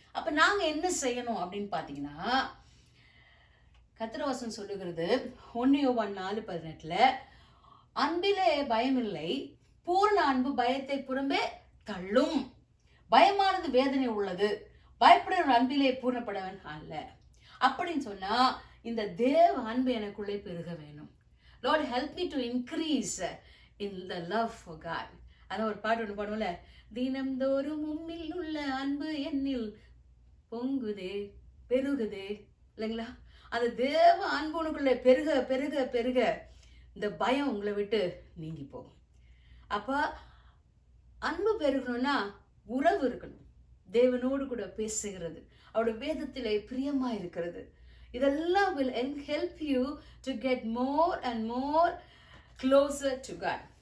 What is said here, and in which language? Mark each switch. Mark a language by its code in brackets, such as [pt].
[ta] அப்ப நாங்க என்ன செய்யணும் அப்படின்னு பாத்தீங்கன்னா, கர்த்தர் வசனம் சொல்லுகிறது 1 யோவான் 4:18, அன்பிலே பயமில்லை, பூர்ண அன்பு பயத்தை புறம்பே தள்ளும், பயமானது வேதனை உள்ளது, பயப்படுற அன்பிலே பூர்ணப்படவன் அல்ல. அப்படின்னு சொன்னா இந்த தேவ அன்பு எனக்குள்ளே பெருக வேணும். [en] Lord, help me to increase in the love for God. [ta] அதான் ஒரு பாட்டு ஒன்று பாடுவோம்ல, தினம்தோறும் உம்மில் உள்ள அன்பு என்னில் பொங்குதே பெருகுதே, இல்லைங்களா? அந்த தேவ அன்பு உனக்குள்ள பெருக பெருக பெருக இந்த பயம் உங்களை விட்டு நீங்கி போகும். அப்ப அன்பு பெருகணும்னா உறவு இருக்கணும், தேவனோடு கூட பேசுகிறது, அவருடைய வேதத்திலே பிரியமா இருக்கிறது, இதெல்லாம் [en] will help you to get more and more closer to God.